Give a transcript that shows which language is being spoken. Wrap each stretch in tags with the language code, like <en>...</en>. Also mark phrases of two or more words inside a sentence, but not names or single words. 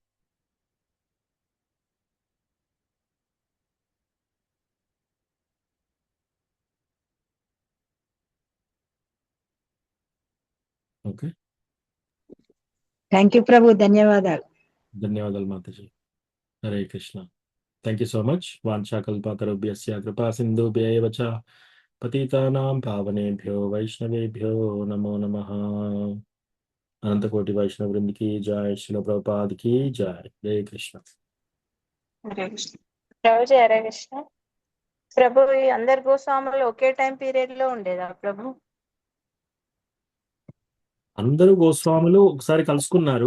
<te>ఓకే,</te> <en>thank you</en> <te>ప్రభు, ధన్యవాదాలు. ధన్యవాదాలు మాతాజీ.</te> <en>హరే కృష్ణ. thank you so much.</en> <sa>వాంఛాకల్పతరుభ్యస్య కృపా సింధుభ్యైవ చ పతితానాం పావనేభ్యో వైష్ణవేభ్యో నమో నమః.</sa> <te>అనంతకోటి వైష్ణవ వృందికి జై, శ్రీల ప్రభుపాదకి జై. హరే కృష్ణ. హరే కృష్ణ ప్రభుజీ. హరే కృష్ణ ప్రభు. ఈ అందరు గోస్వాములు ఒకే</te> <en>time period</en> <te>లో ఉండేదా ప్రభు? అందరూ గోస్వాములు ఒకసారి కలుసుకున్నారు.</te>